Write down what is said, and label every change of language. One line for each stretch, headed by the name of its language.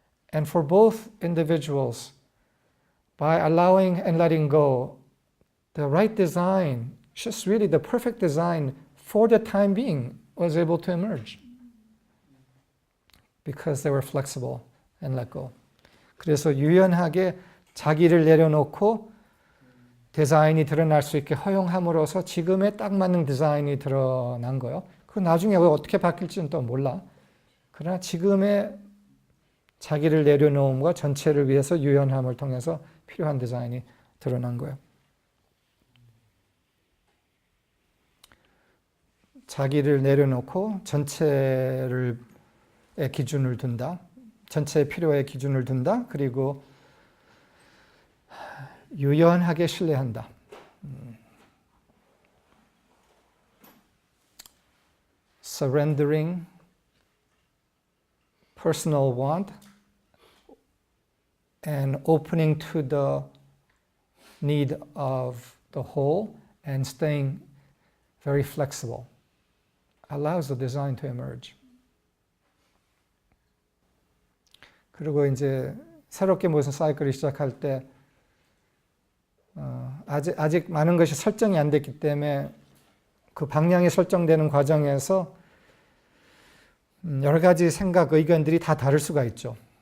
English: And for both individuals, by allowing and letting go, the right design, just really the perfect design for the time being, was able to emerge. Because they were flexible and let go.
Korean: 그래서 유연하게 자기를 내려놓고 디자인이 드러날 수 있게 허용함으로써 지금에 딱 맞는 디자인이 드러난 거예요. 그 나중에 어떻게 바뀔지는 또 몰라. 그러나 지금의 자기를 내려놓음과 전체를 위해서 유연함을 통해서 필요한 디자인이 드러난 거예요. 자기를 내려놓고 전체를 기준을 둔다. 전체의 필요에 기준을 둔다. 그리고 유연하게 신뢰한다.
English: Surrendering personal want and opening to the need of the whole and staying very flexible allows the design to emerge.
Korean: 그리고 이제 새롭게 무슨 사이클을 시작할 때 아직 많은 것이 설정이 안 됐기 때문에 그 방향이 설정되는 과정에서 여러 가지 생각, 의견들이 다 다를 수가 있죠.